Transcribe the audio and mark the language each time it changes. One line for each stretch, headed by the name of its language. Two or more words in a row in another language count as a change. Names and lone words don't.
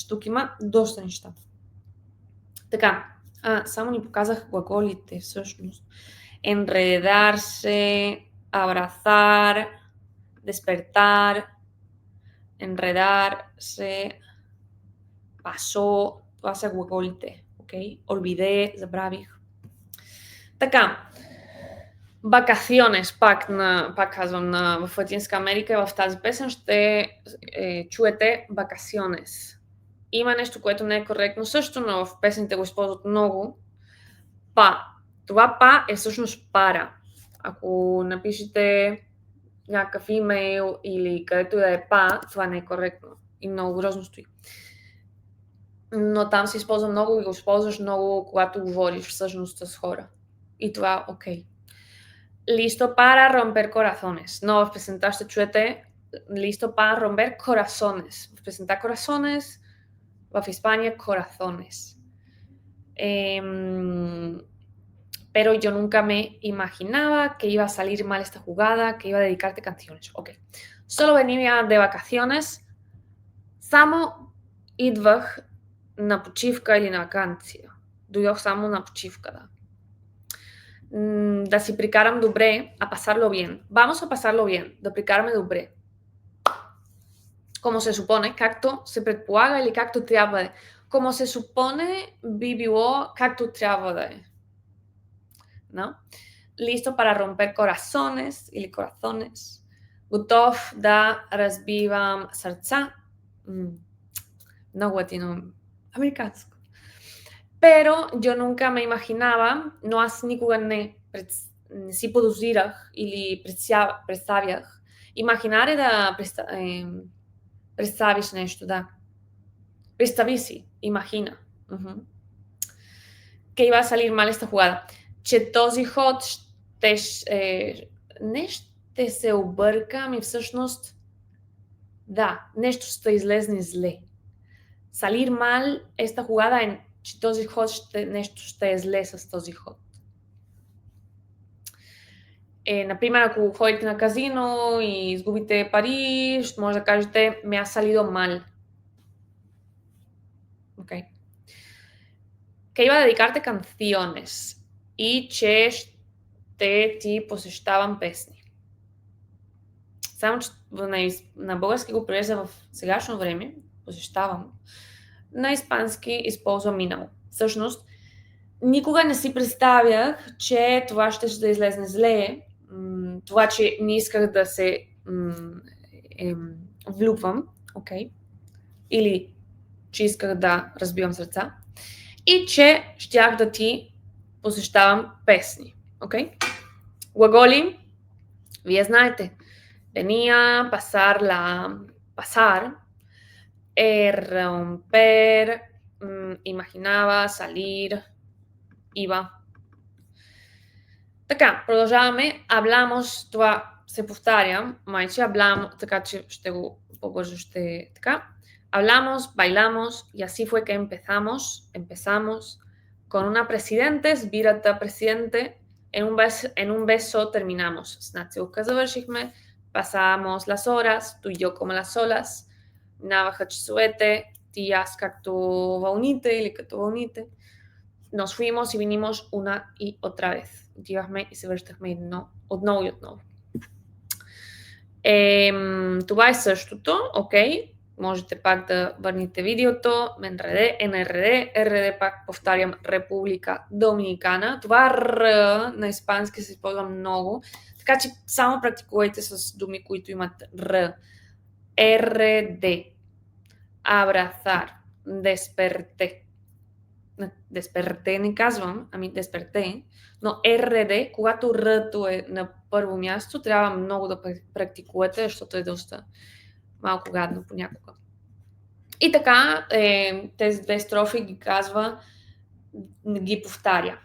Bulgarian: Тук има доста неща. Така, само ни показах глаголите всъщност.
Spanish: Enredarse, abrazar, despertar, enredarse, pasó,
Bulgarian: това са глаголите, окей? Olvidé, забравих. Така, vacaciones, пак казвам, в Латинска Америка и в тази песен ще чуете vacaciones. Има нещо, което не е коректно също, но в песните го използват много. Това па е всъщност пара. Ако напишете някакъв имейл или където да е па, това не е коректно и много грозно стои. Но там се използва много и го използваш много, когато говориш всъщност с хора. И това окей.
Spanish: Listo para romper corazones.
Bulgarian: Но в песента ще чуете
Spanish: listo para romper corazones.
Bulgarian: В песента corazones, в Испания corazones.
Spanish: Pero yo nunca me imaginaba que iba a salir mal esta jugada, que iba a dedicarte canciones. Ok. Solo venía de vacaciones.
Bulgarian: Само идвах на почивка или на ваканция. Дойдох само на почивка, да. Да си прикарам добре,
Spanish: a pasarlo bien. Vamos a pasarlo bien.
Bulgarian: Да прикараме добре.
Spanish: Como se supone,
Bulgarian: както се предполага или както трябва да е.
Spanish: Como se supone,
Bulgarian: би било както трябва да е. No?
Spanish: Listo para romper corazones или corazones.
Bulgarian: Готов да разбивам сърца. Много латиноамериканско. Pero yo nunca me imaginaba, но аз никога не си подозирах или представях. Imaginar е да представиш нещо, да. Представи си, imagina.
Spanish: Que iba a salir mal esta jugada.
Bulgarian: Че този ход не ще се обърка, ами всъщност да, нещо ще излезне зле.
Spanish: Salir mal esta jugada
Bulgarian: е, че този ход нещо ще е зле с този ход. Например, ако ходите на казино и изгубите пари, ще може да кажете
Spanish: me ha salido mal. Okay. Que iba a dedicarte canciones
Bulgarian: и че ще ти посещавам песни. Само, че на български го превежда в сегашно време, посещавам, на испански използва минало. Всъщност, никога не си представях, че това ще да излезне зле, това, че не исках да се влюбвам, окей, или че исках да разбивам сърца. и че щях да ти посещавам песни. Окей? Глаголи, вие знаете.
Spanish: Venía, pasar, romper, imaginaba, salir, iba.
Bulgarian: Така, продължаваме. Hablamos, това се повтаря, майче, hablamos, така че ще го по-бързо ще така.
Spanish: Hablamos, bailamos, y así fue que empezamos con una presidente,
Bulgarian: с бирата
Spanish: presidente, en un beso terminamos.
Bulgarian: С нацелка завършихме,
Spanish: pasábamos las horas, tú y yo como las olas,
Bulgarian: минаваха часовете, ти и аз както вълните или като вълните.
Spanish: Nos fuimos y vinimos una y otra vez.
Bulgarian: Отивахме и се връщахме отново и отново. Това е същото, окей. Можете пак да върните видеото. НРД, РД пак повтарям, Република Доминикана. Това Р на испански се използва много, така че само практикувайте с думи, които имат Р. РД. Abrazar. Desperté. Desperté не казвам, ами desperté, но РД, когато Р-то е на първо място, трябва много да практикувате, защото е доста малко гадно понякога. И така, тези две строфи ги казва, ги повтаря.